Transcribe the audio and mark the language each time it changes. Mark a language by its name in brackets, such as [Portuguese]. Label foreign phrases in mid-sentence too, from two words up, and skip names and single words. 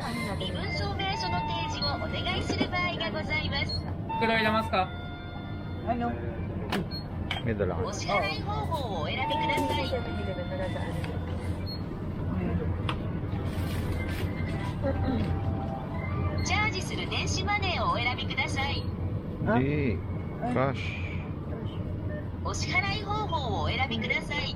[Japanese] 身分証明書の提示をお願いする場合がございます。袋入れますか？ [Filipino] Ano? May dala ka. [Japanese] お支払い方法をお選びください。チャージする電子マネーをお選びください。 [Filipino] Hindi. Cash. [Japanese] お支払い方法をお選びください。